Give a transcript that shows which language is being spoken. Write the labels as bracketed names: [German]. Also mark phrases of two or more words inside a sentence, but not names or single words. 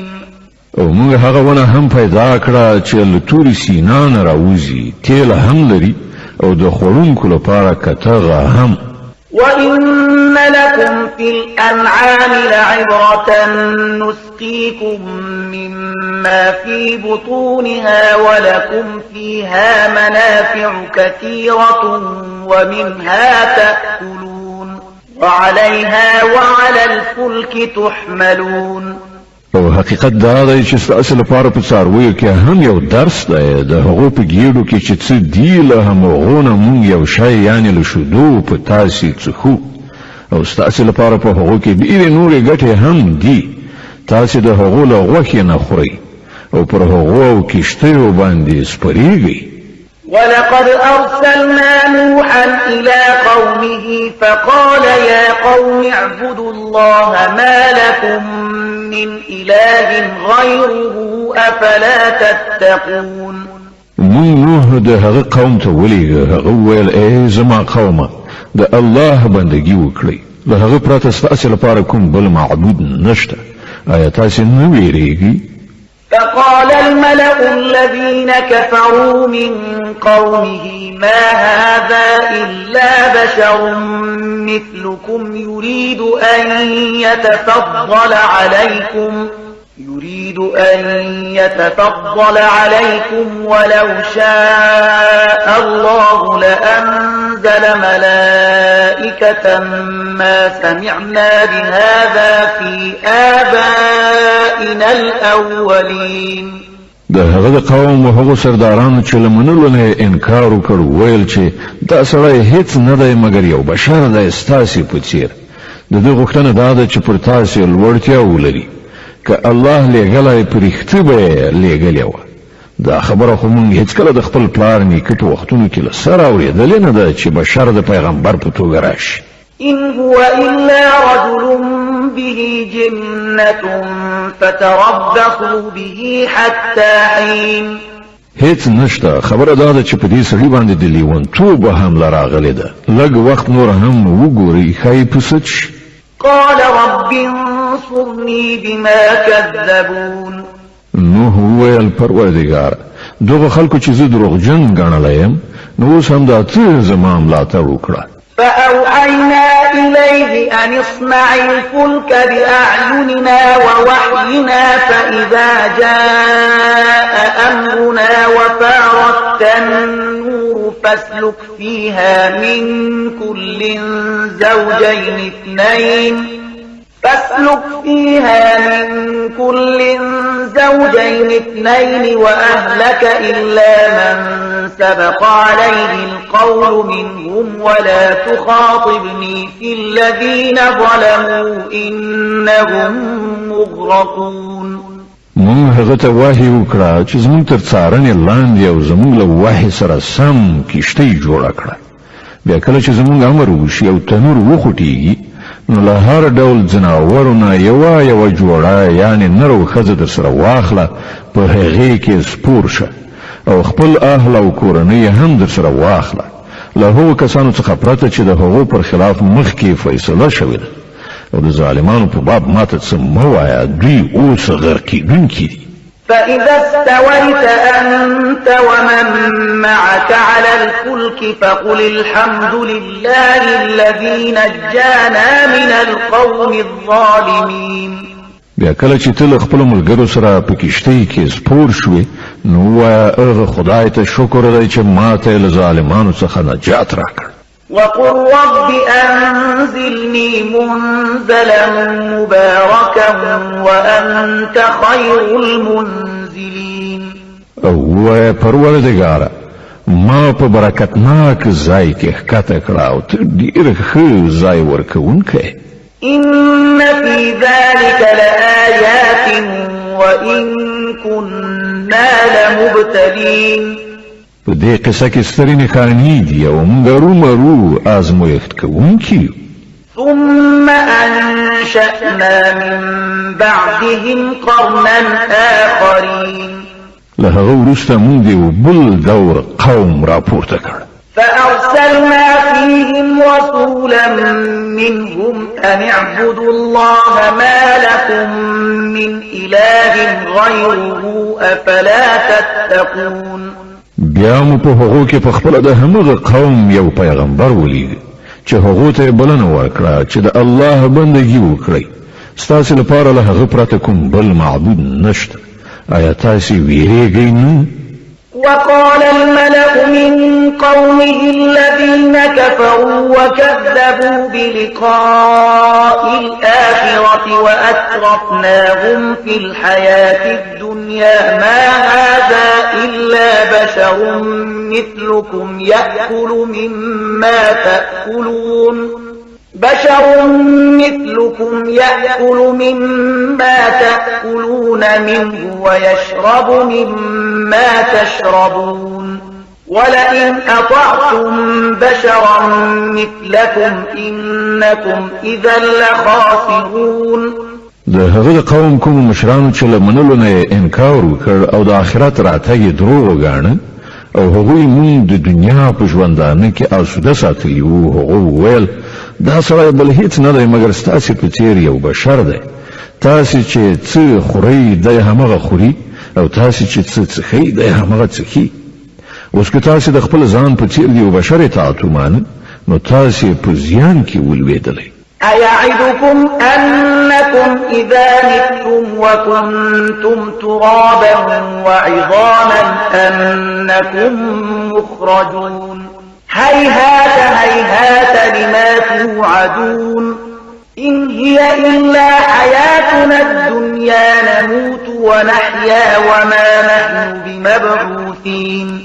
[Pashto] او موږ هغه ونه هم پیدا کړه چې له تورې سینا نه راوځي، تیل هم لري او د خوړونکو لپاره کتغه هم. [Arabic] وإن لكم في الأنعام لعبرة نسقيكم مما في بطونها ولكم فيها منافع كثيرة ومنها تأكلون وعليها وعلى الفلك تحملون. [Pashto] او حقیقت دا دی چې ستاسو لپاره په څارویو کې هم یو درس دی. د هغو په ګېډو کې چې څه دي له همغو نه موږ یو شی یعنې له شیدو په تاسې څښو او ستاسو لپاره په هغو کې ډېرې نورې ګټې هم دي. تاسې د هغو له غوښې نه خورئ او پر هغو او کښتیو باندې سپرېږئ. [Arabic] ولقد أرسلنا نوحا إلى قومه فقال يا قوم اعبدوا الله ما لكم من إله غيره أفلا تتقون. [Pashto] مون نوح د هغه قوم ته ولېږه. هغه وویل ای زما قومه د الله بندګي وکړئ، له هغه پرته ستاسې لپاره کوم بل معبود نشته. آیا تاسې نه وېرېږئ؟ [Arabic] فقال الملأ الذين كفروا من قومه ما هذا إلا بشر مثلكم يريد أن يتفضل عليكم ولو شاء الله لأنزل ملائكة ما سمعنا بهذا في آبائنا الأولين. [Pashto] د هغه قوم او هغه سردارانو چې لمنلو نه انکار وکړ، ویل چې دا سړی هیڅ نه دی مګر یو بشر دی ستاسې په څیر. د دې غوښتنه دا ده چې پر تاسې لوړتیا ولري. که الله لېږلی په رښتې به یې لېږلې وه. دا خبره خو موږ هېڅکله د خپل پلار نیکه په وختونو کې له سره اورېدلې نه ده چې بشر د پیغمبر په توګه راشي. [Arabic] إن هو إلا رجل به جنة فتربصوا به حتى حين. [Pashto] هیڅ نشته. خبره دا ده چې په دې سړي باندې د لیونتوبه حمله راغلې ده. لږ وخت نور هم وګورئ ښایي پوسه شي. [Arabic] قال رب انصرني بما كذبون. [Pashto] نوح وویل پروردګار دغه خلکو چې زه دروغجن ګڼلی یم نو اوس هم دا ته زما ملاتړ وکړه. [Arabic] فأوحينا إليه أن اصنع الفلك بأعيننا ووحينا فإذا جاء أمرنا وفارت النور فاسلك فيها من كل زوجين اثنين وأهلك إلا من سبق عليه القول منهم ولا تخاطبني في الذين ظلموا إنهم مغرقون. [Pashto] مون هغه ته وحی وکړه چې زموږ تر څارنې لاندې او زموږ له وحی سره سم کښتۍ جوړه کړه. بیا کله چې زموږ امر وشي او تنور وخوټېږي نو له هر ډول ځناورو نه یوه جوړه یعنې نر او ښځه در سره واخله، په هغې کې سپور شه او خپل اهل او کورنۍ هم در سره واخله. له هغو کسانو څخه پرته چې د هغو پر خلاف مخکې فیصله شوې ده. او د ظالمانو په باب ماته څه مه وایه، دوی اوس غرقېدونکي دي. [Arabic] فإذا استويت أنت ومن معك على الفلك فقل الحمد لله الذي نجانا من القوم الظالمين. [Pashto] بیا کله چې ته له خپلو ملګرو سره په کښتۍ کې سپور شوې نو ووایه هغه خدای ته شکر دی چې ماته یې له ظالمانو څخه نجات راکړ. [Arabic] وقل رب أنزلني منزلا مباركا وأنت خير المنزلين. [Pashto] او ووایه پروردګاره ما په برکتناک ځای کې ښکته کړه او ته ډېر ښه ځای ورکوونکی. [Arabic] إن في ذلك لآيات وإن كنا لمبتلين. [Pashto] په دې قصه کې سترې نښانې دي او موږ رومرو آزمویښت کوونکي. [Arabic] ثم أنشأنا من بعدهم قرنا آخرين [Pashto] له هغه وروسته موږ یو بل دور قوم راپورته کړ. [Arabic] فأرسلنا فيهم رسولا منهم أن اعبدوا الله ما لكم من إله غيره أفلا تتقون. [Pashto] بیا مو په هغو کې په خپله د همغه قوم یو پیغمبر ولیږه چې هغو ته یې بلنه ورکړه چې د الله بندګي وکړئ. ستاسې لپاره له هغه پرته کوم بل معبود نشته. آیا تاسې ویرېږئ نه؟ [Arabic] وقال الملأ من قومه الذين كفروا وكذبوا بلقاء الآخرة وأترفناهم في الحياة الدنيا ما هذا إلا بشر مثلكم يأكل مما تأكلون منه ويشرب مما تشربون ولئن أطعتم بشرا مثلكم إنكم إذا لخاسرون. [Pashto] د هغه قوم کوم مشرانو چې له منلو نه انکار وکړ او د آخرت راتګ دروغ وګاڼه او هغوی مونږ د دنیا په ژوندانه کې آسوده ساتلي وو. هغه ویل دا سړی بل هیڅ نه دی مګر ستاسې په څېر یو بشر دی. تاسې چې څه خورئ دی همغه خوري او تاسې چې څه څښئ دی همغه څښي. اوس که تاسې د خپل ځان په څېر د یو بشر اطاعت ومانه نو تاسې په زیان کې ولوېدلی. [Arabic] أيعدكم أنكم إذا متم وكنتم ترابا وعظاما أنكم مخرجون هيهات هيهات لما توعدون إن هي إلا حياتنا الدنيا نموت ونحيا وما نحن بمبعوثين.